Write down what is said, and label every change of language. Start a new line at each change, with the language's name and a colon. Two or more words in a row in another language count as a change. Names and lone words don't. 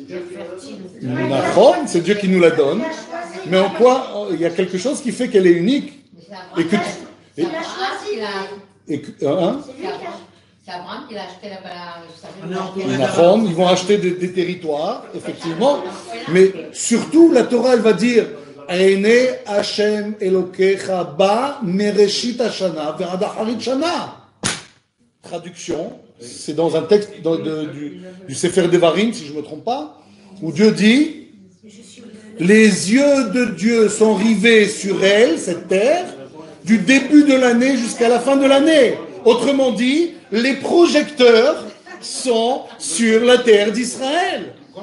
French: C'est Dieu qui nous la donne. Mais en quoi il y a quelque chose qui fait qu'elle est unique? Et que, Il a choisi. hein? C'est Abraham qui l'a acheté là-bas. Ils vont acheter des territoires, effectivement. Mais surtout, la Torah, elle va dire
Hebrew: עיני השם אלוהיך בה מראשית השנה ועד אחרית שנה.
French: Traduction, c'est dans un texte du Sefer Devarim, si je ne me trompe pas, où Dieu dit les yeux de Dieu sont rivés sur elle, cette terre, du début de l'année jusqu'à la fin de l'année. Autrement dit, les projecteurs sont sur la terre d'Israël.